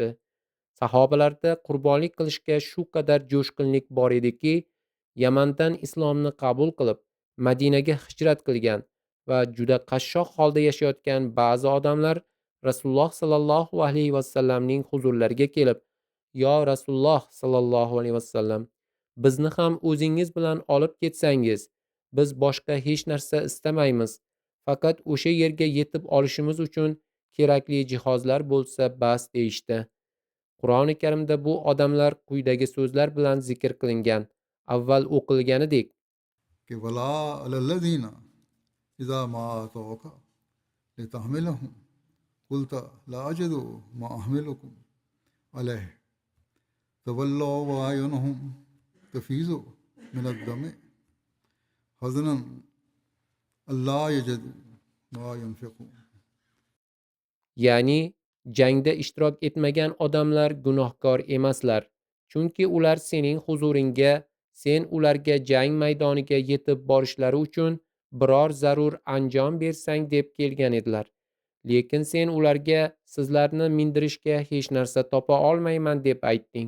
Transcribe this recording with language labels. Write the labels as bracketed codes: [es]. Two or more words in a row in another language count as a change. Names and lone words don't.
[uz] Sahobalarda qurbonlik qilishga shu qadar jo'shqinlik bor ediki, Yamandan islomni qabul qilib, Madinaga hijrat qilgan va juda qashshoq holda yashayotgan ba'zi odamlar Rasululloh [ar] صلى الله عليه وسلم [uz] huzurlariga kelib, "Yo Rasululloh [ar] صلى الله عليه وسلم, [uz] bizni ham o'zingiz bilan olib ketsangiz, biz boshqa hech narsa istamaymiz. Faqat o'sha yerga yetib olishimiz uchun kerakli jihozlar bo'lsa bas deyishdi. Qur'oni Karimda bu odamlar quyidagi so'zlar bilan zikr qilingan. Avval o'qilganidek: [ar] कि ولا على الذين إذا ما أتوك لتحملهم قلت لا أجد ما أحملكم عليه تولوا وأعينهم تفيض من الدمع حزنا ألا يجدوا ما ينفقون. [uz] ya'ni jangda ishtirok etmagan odamlar gunohkor emaslar. Chunki ular sening huzuringga, sen ularga jang maydoniga yetib borishlari uchun biror zarur anjom bersang deb kelgan edilar. Lekin sen ularga sizlarni mindirishga hech narsa topa olmayman deb aytding.